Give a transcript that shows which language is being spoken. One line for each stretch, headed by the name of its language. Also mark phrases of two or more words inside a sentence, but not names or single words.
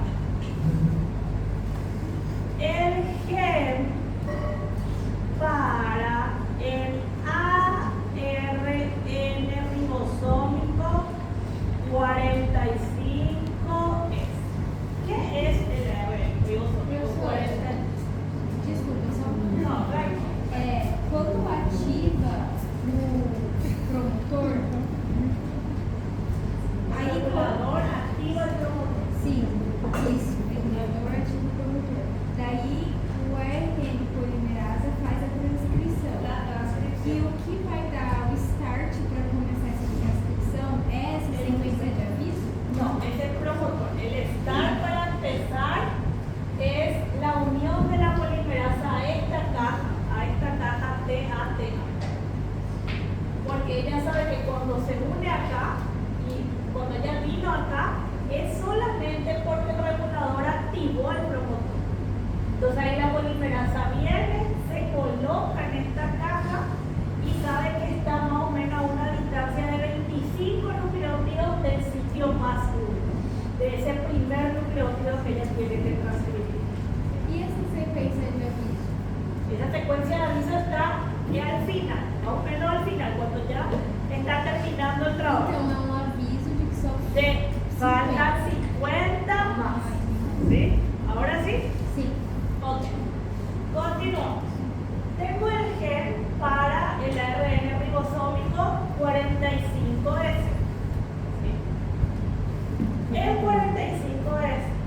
Spanish: El gen para el ARN ribosómico 45S. ¿Qué es el ARN ribosómico 45S?
Portuguese: Desculpa, só Não, vai. quando ativa o promotor, aí Regulador ativa o promotor. sim, isso, o regulador ativa o promotor. Daí o RN polimerasa faz a transcrição. E o que vai dar o start para começar essa transcrição é essa sequência de aviso?
Spanish: No, es el promotor. El start para empezar es la unión de la polimerasa a esta caja TATH. Porque ella sabe que cuando se une acá y cuando ella vino acá es solamente porque el regulador activó el promotor. Entonces ahí la polimerasa viene, se coloca en esta caja y sabe que está más o menos a una distancia de 25 nucleótidos del sitio más uno, de ese primer nucleótido que ella tiene que transcribir.
Portuguese: E essa sequência de aviso?
Spanish: Esa secuencia de aviso está ya al final, más o menos al final, cuando ya está terminando el trabajo.
Portuguese: Então é um aviso de que só
Spanish: Faltan 50 más. ¿Sí? ¿Ahora sí?
Portuguese: Sim.
Spanish: Ok. Continuamos. Tengo el gen para el ARN ribosómico 45S. ¿Sí? El 45S.